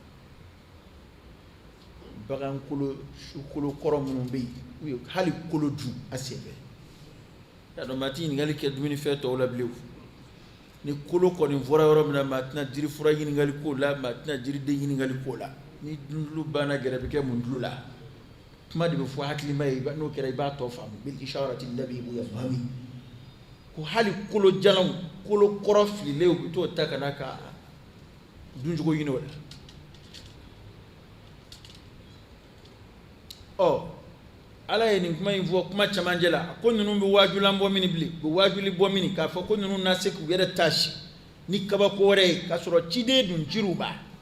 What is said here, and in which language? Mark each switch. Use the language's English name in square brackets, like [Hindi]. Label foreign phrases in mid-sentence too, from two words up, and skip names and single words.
[Bambara] bagan kolo kɔrɔ minnu bɛ yen u ye hali kolo dun a senfɛ ya dɔn maa ti ɲininkali kɛ dumunifɛn tɔw la bilen ni kolo kɔni fɔra yɔrɔ min na maa tɛna jiri fura ɲininkali k'o la maa tɛna jiriden ɲininkali k'o la ni dundulu banna gɛrɛ bɛ kɛ mun dulu la kuma de bɛ fɔ hakilima ye n'o kɛra i b'a tɔ faamu bil [Arabic] إشارة نبي بو يفهم [Bambara] ko hali kolo jalanw kolo kɔrɔ fililen u bɛ t'o ta ka na ka duncogo ɲini o la ala ye nin kuma in fɔ kuma camancɛ la ko ninnu bɛ waajulan bɔ mini bilen u bɛ waajuli bɔ mini k'a fɔ ko ninnu na se k'u yɛrɛ taasi ni kabako wɛrɛ ye k'a sɔrɔ ciden dun cir'u ma